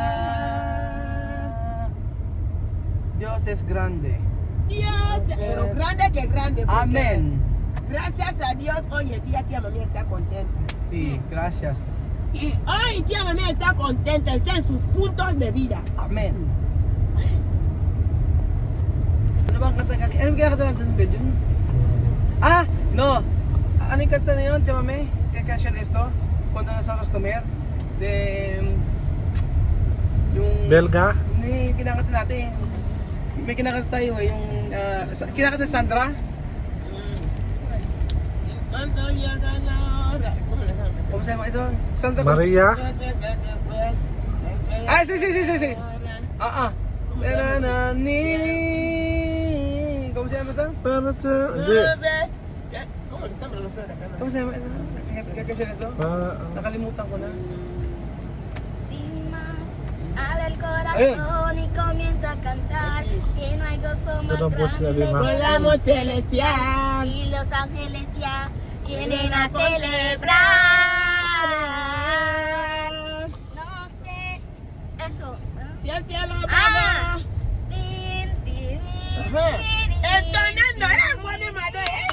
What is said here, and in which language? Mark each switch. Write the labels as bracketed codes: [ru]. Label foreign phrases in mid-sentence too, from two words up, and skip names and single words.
[es] Dios es grande. Dios, pero grande que grande. porque Amén. Gracias a Dios, hoy en día tía mami está contenta. Sí, gracias. Hoy tía mami está contenta, está en sus puntos de vida. [tl] Amen. Ano bang kanta kanina? Ano kinakanta natin ng video? [es] Ah, no. [tl] Ano yung kanta na yun, chamame? [es] ¿Qué canción esto? Cuando nosotros comer. De... [tl] Yung... Belga? Hindi, yung kinakanta natin. May kinakanta tayo eh, yung... kinakanta ni Sandra? [es] Cuando llega la hora. ¿Cómo le llaman? ¿Cómo se llama eso? Sandra. Maria? Ah, sí. Ah. ¿Cómo se llama eso? [tl] Hindi. [es] ¿Cómo le llaman los de la ¿Cómo se llama eso? ¿Qué canción es eso? [tl] Nakalimutan ko na. [es] Sin más, abre el corazón y comienza a cantar que no hay gozo más [tl] Ito po sila [es] grande [tl] lima. [es] que Volamos celestial. y los ángeles ya vienen a celebrar. No sé, eso. Si el cielo Ah, baja. tin, tin, Ajá. tin, Entonando la buena madre.